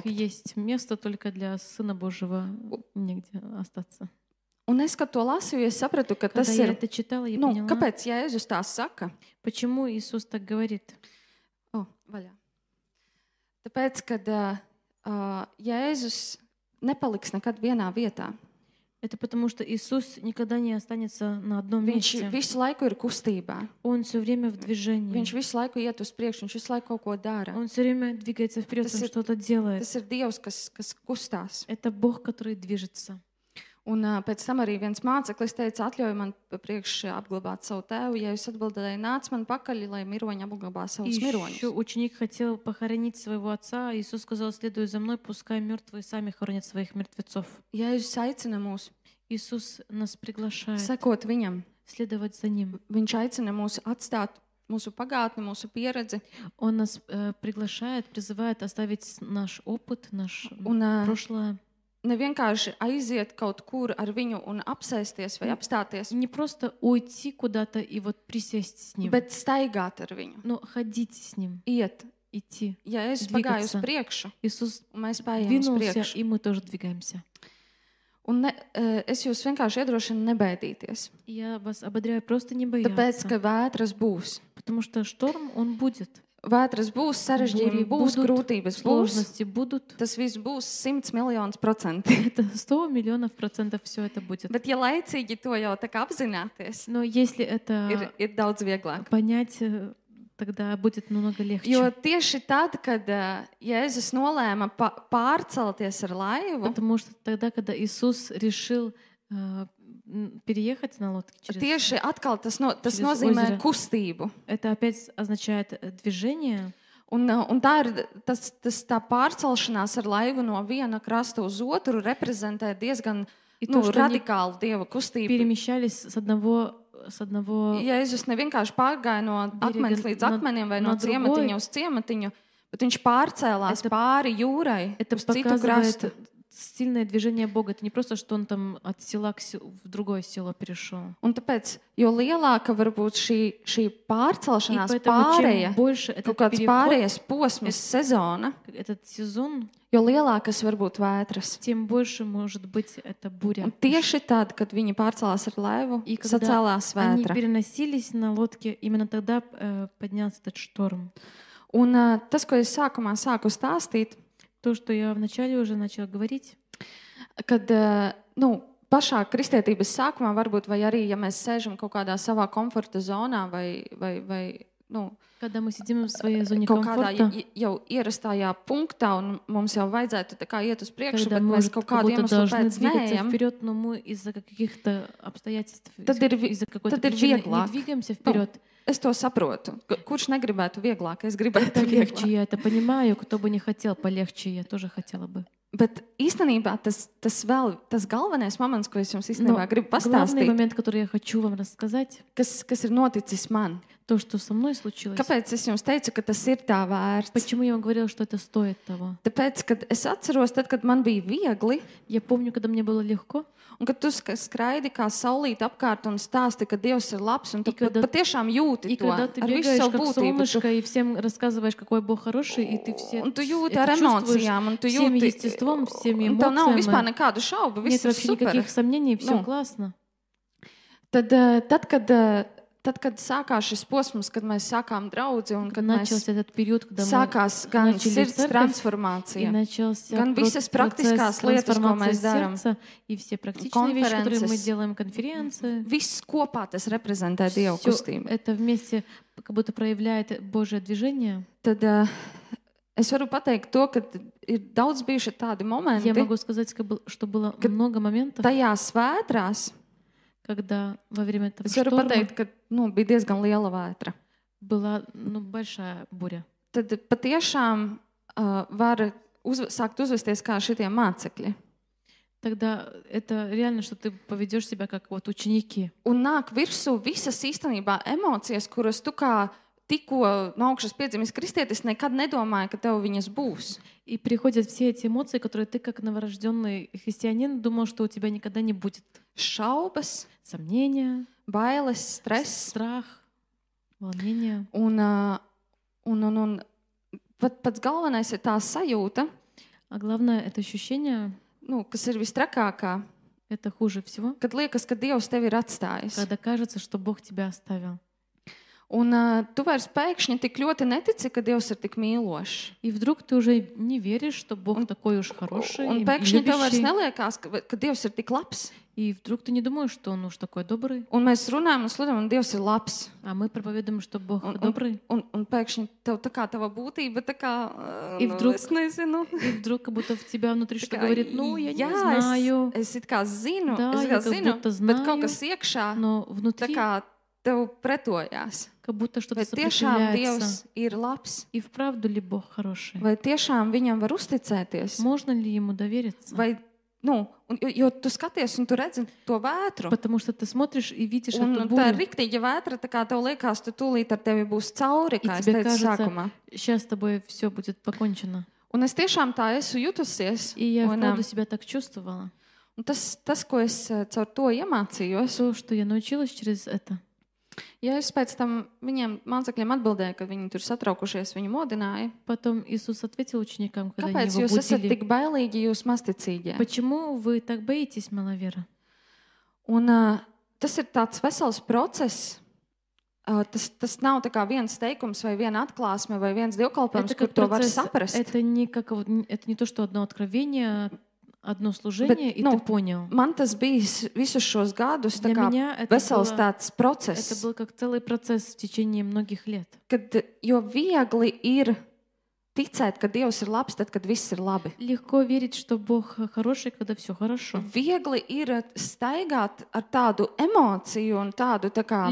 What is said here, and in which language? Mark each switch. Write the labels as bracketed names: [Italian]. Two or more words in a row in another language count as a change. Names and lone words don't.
[Russian] есть место, только для Сына Божьего негде остаться. [Latvian] Un es, kad to lasīju, es sapratu, ka [Russian] Когда [Latvian] tas [Russian] я [Latvian] ir, [Russian] это читала, я [Latvian] nu, [Russian] поняла, [Latvian] kāpēc Jēzus tā saka? [Russian] почему Иисус так говорит. [Latvian] Vaļā. Tāpēc, kad Jēzus nepaliks nekad vienā vietā. [Russian] Это потому, что Иисус никогда не останется на одном [Latvian] Viņš [Russian] месте. [Latvian] visu laiku ir kustībā. [Russian] Он все время в движении. [Latvian] Viņš visu laiku iet uz priekšu, viņš visu laiku kaut ko dara. [Russian] Он все время двигается вперед, [Latvian] Tas [Russian] он [Latvian] ir- [Russian] что-то делает. [Latvian] Tas ir Dievs, kas kustās. [Russian] Это Бог, который движется. [Latvian] Un pēc tam arī viens māceklis teica, atļauj man priekš apglabāt savu tēvu. Ja jūs atbildēju, nāc man pakaļ, lai miroņi apglabā [Russian] И [Latvian] savus [Russian] еще [Latvian] miroņus. [Russian] ученик хотел похоронить своего отца. Иисус сказал, следуй за мной, пускай мертвые сами хоронят своих мертвецов. [Latvian] Jēzus aicina mūs [Russian] Иисус нас приглашает [Latvian] sekot viņam. [Russian] следовать за Ним. [Latvian] Viņš aicina mūs atstāt mūsu pagātni, mūsu pieredzi. [Russian] Он нас приглашает, призывает оставить наш опыт, наше [Latvian] Un, [Russian] прошлое. [Latvian] ne vienkārši aiziet kaut kur ar viņu un apsēsties vai apstāties, [Russian] Не просто уйти куда-то и вот присесть с ним, [Latvian] bet staigāt ar viņu, [Russian] но ходить с ним, [Latvian] iet. [Russian] идти. [Latvian] Ja es pagāju uz [Russian] Двигаться. [Latvian] priekšu, [Russian] Иисус [Latvian] un mēs paiet uz [Russian] двинулся, [Latvian] priekšu, [Russian] и мы тоже двигаемся. [Latvian] un es jūs vienkārši iedrošinu nebaidīties, [Russian] Я вас ободряю просто не [Latvian] tāpēc, [Russian] бояться, [Latvian] ka vētras būs. [Russian] потому что шторм, он будет. [Latvian] Vētras būs, sarežģījumi [Russian] Бури [Latvian] būs, [Russian] будут, [Latvian] grūtības būs. [Russian] Сложности будут. [Latvian] Tas viss būs 100 miljonus %. [Russian] Это 100 миллионов процентов все это будет. [Latvian] Bet, ja laicīgi to jau tā kā apzināties, [Russian] Но если это [Latvian] ir daudz vieglāk. [Russian] понять, тогда будет намного легче. [Latvian] Jo tieši tad, kad Jēzus nolēma pārcelties ar laivu, [Russian] Потому что тогда, когда Иисус решил переехать на лодке через... [Latvian] tieši atkal tas [Russian] через [Latvian] nozīmē [Russian] озеро. [Latvian] kustību. [Russian] Это опять означает движение. [Latvian] Un tā ir tā pārcelšanās ar laivu no viena krasta uz otru reprezentē diezgan [Russian] И то, что они [Latvian] radikālu Dieva kustību. [Russian] перемещались с одного [Latvian] Jēzus nevienkārši pārgāja no akmens līdz akmenim vai no [Russian] на другой. [Latvian] ciematiņa uz ciematiņu, bet viņš pārcēlās pāri jūrai [Russian] Это [Latvian] uz citu krastu. [Russian] показывает сильное движение Бога. Это не просто, что Он там от села в другое село перешел. [Latvian] Un tāpēc, jo lielāka var būt šī [Russian] И [Latvian] pārcelšanās [Russian] поэтому [Latvian] pārēja, [Russian] чем больше [Latvian] kaut [Russian] этот [Latvian] kāds [Russian] переход, [Latvian] pārējas posms, sezona, [Russian] этот сезон, [Latvian] jo lielākas var būt vētras. [Russian] тем больше может быть эта буря. [Latvian] Un tieši tad, kad viņi pārcēlās ar laivu, [Russian] И когда [Latvian] sacēlās [Russian] они [Latvian] vētra. [Russian] переносились на лодке, именно тогда поднялся этот шторм. [Latvian] Un tas, ko es sākumā sāku stāstīt, [Russian] То, что я вначале уже начала говорить, [Latvian] kad pašā kristietības sākumā, varbūt, vai arī, ja mēs sēžam kaut kādā savā komforta zonā vai [Russian] когда мы сидим в своей зоне [Latvian] kaut kādā [Russian] комфорта, [Latvian] jau ierastajā punktā, un mums jau vajadzētu tā kā iet uz priekšu, [Russian] когда [Latvian] bet [Russian] мы [Latvian] mēs [Russian] уже [Latvian] kaut [Russian] как [Latvian] kādu [Russian] будто [Latvian] iemeslu [Russian] должны [Latvian] pēc [Russian] двигаться [Latvian] neejam, [Russian] вперед, но мы из-за каких-то обстоятельств, [Latvian] Tad ir vi- [Russian] из-за какой-то [Latvian] tad ir [Russian] причины не [Latvian] vieglāk. [Russian] двигаемся вперед. [Latvian] es to saprotu. Kurš negribētu vieglāk? Es gribētu [Russian] Это легче, [Latvian] vieglāk. [Russian] я это понимаю. Кто бы не хотел полегче, я тоже хотела бы. [Latvian] Bet īstenībā tas galvenais moments, ko es jums [Russian] Но [Latvian] īstenībā gribu [Russian] главный [Latvian] pastāstīt, [Russian] момент, который я хочу вам рассказать, [Latvian] kas ir noticis man. [Russian] то, что со мной случилось. [Latvian] Kāpēc es jums teicu, ka tas ir tā vērts? [Russian] Почему я вам говорила, что это стоит того? [Latvian] Tāpēc, kad es atceros, tad, kad man bija viegli, [Russian] Я помню, когда мне было легко, [Latvian] un kad tu skraidi kā saulīt apkārt un stāsti, ka Dievs ir labs, un tu [Russian] И когда- [Latvian] patiešām jūti [Russian] и [Latvian] to [Russian] когда ты [Latvian] ar visu [Russian] бегаешь [Latvian] savu [Russian] как [Latvian] būtību. [Russian] солнышко и всем рассказываешь, какой Бог хороший, и ты все [Latvian] Un tu jūti [Russian] это [Latvian] ar [Russian] чувствуешь [Latvian] emocijām, un tu [Russian] всем [Latvian] jūti, [Russian] естеством, всеми [Latvian] un tev nav [Russian] эмоциями. [Latvian] vispār nekādu šaubu, [Russian] Нет [Latvian] viss ir [Russian] вообще [Latvian] super. [Russian] никаких сомнений, все Ну, классно. [Latvian] Tad, kad sākās šis posms, kad mēs sākām draudzi un kad mēs [Russian] Начался этот период, когда мы [Latvian] sākās gan [Russian] начали [Latvian] sirds [Russian] церковь, и [Latvian] transformācija, [Russian] начался [Latvian] gan visas [Russian] процесс [Latvian] praktiskās lietas, ko [Russian] трансформации [Latvian] mēs darām. [Russian] сердца, и все практичные вещи, которые мы Конференces. делаем, конференции. [Latvian] Viss kopā tas reprezentē Dieva [Russian] Всё [Latvian] kustību. [Russian] это вместе как будто проявляет Божье движение. [Latvian] Tad es varu pateikt to, ka ir daudz bijuši tādi [Russian] Я [Latvian] momenti [Russian] могу сказать, что было много моментов, [Latvian] tajās vētrās. [Russian] когда во время этого [Latvian] Es varu [Russian] шторма [Latvian] pateikt, ka bija diezgan liela vētra. [Russian] была большая буря. [Latvian] Tad patiešām var sākt uzvesties kā šitie mācekļi. [Russian] Тогда это реально, что ты поведешь себя как вот ученики. [Latvian] Un nāk virsū visas īstenībā emocijas, kuras tu kā tikko no augšas piedzimis kristietis nekad nedomāji, ka tev viņas būs. [Russian] И приходят все эти эмоции, которые ты как новорожденный христианин думал, что у тебя никогда не будет. [Latvian] Šaubas, [Russian] Сомнения, [Latvian] bailes, stress. [Russian] страх, волнение. [Latvian] Un pats galvenais ir tā sajūta, [Russian] А главное, это ощущение, [Latvian] kas ir vistrakākā, [Russian] это хуже всего, [Latvian] kad liekas, ka Dievs tevi ir atstājis. [Russian] когда кажется, что Бог тебя оставил. [Latvian] Un tu vairs pēkšņi tik ļoti netici, ka Dievs ir tik mīlošs. [Russian] И вдруг ты уже не веришь, что Бог такой уж хороший [Latvian] Un [Russian] и [Latvian] pēkšņi tev vairs [Russian] любящий. [Latvian] neliekās, ka Dievs ir tik labs. [Russian] И вдруг ты не думаешь, что Он уж такой добрый. [Latvian] Un mēs runājam un sludinām, un Dievs ir labs. [Russian] А мы проповедуем, что Бог [Latvian] Un, [Russian] добрый. [Latvian] un pēkšņi tev tā kā tava būtība, tā kā, [Russian] И вдруг- [Latvian] es nezinu. [Russian] И вдруг как будто в тебя внутри что [Latvian] Tā kā, [Russian] говорит, ну, я не [Latvian] jā, [Russian] знаю. [Latvian] Es it kā zinu, [Russian] Да, [Latvian] es [Russian] я [Latvian] kā [Russian] как [Latvian] zinu, [Russian] будто [Latvian] bet kaut [Russian] знаю, [Latvian] kas iekšā [Russian] Но [Latvian] tā [Russian] внутри [Latvian] kā tev pretojās. [Russian] как будто что-то [Latvian] Vai tiešām [Russian] сопротивляется. [Latvian] Dievs ir labs? [Russian] И вправду ли Бог хороший? [Latvian] Vai tiešām viņam var uzticēties? [Russian] Можно ли Ему довериться? [Latvian] Vai, jo tu skaties un tu redzi to vētru. [Russian] Потому что ты смотришь и видишь [Latvian] Un [Russian] эту [Latvian] tā ir [Russian] бурю. [Latvian] riktīga vētra, tā kā tev liekas, tu tūlīt ar tevi būs cauri, kā es [Russian] тебе [Latvian] teicu [Russian] кажется, [Latvian] sākumā. [Russian] Сейчас с тобой все будет покончено. [Latvian] Un es tiešām tā esmu jutusies. [Russian] И я [Latvian] Un, [Russian] вправду себя так чувствовала. [Latvian] un tas, ko es caur to iemācījos, [Russian] То, что я научилась через это. [Latvian] ja es pēc tam viņiem mācekļiem atbildēju, kad viņi tur satraukušies, viņu modināja. [Russian] Потом Иисус ответил ученикам, когда они [Latvian] Kāpēc [Russian] его [Latvian] jūs esat [Russian] будили: [Latvian] tik bailīgi, jūs masticīgie? [Russian] почему вы так боитесь, маловера? [Latvian] Un tas ir tāds vesels process. Tas nav tā kā viens teikums vai viena atklāsme vai viens dievkalpojums, [Russian] Это [Latvian] kur [Russian] как [Latvian] to var [Russian] процесс, [Latvian] saprast. [Russian] это не то, что одно откровение, одно служение, и ну, ты понял. [Latvian] Man tas bija visus šos gadus tā [Russian] Для [Latvian] kā [Russian] меня это [Latvian] vesels tāds [Russian] это [Latvian] process, [Russian] был как целый процесс в течение многих лет. [Latvian] jo viegli ir ticēt, ka Dievs ir labs, tad, kad viss ir labi. [Russian] Легко верить, что Бог хороший, когда все хорошо. [Latvian] Viegli ir staigāt ar tādu emociju un tādu tā kā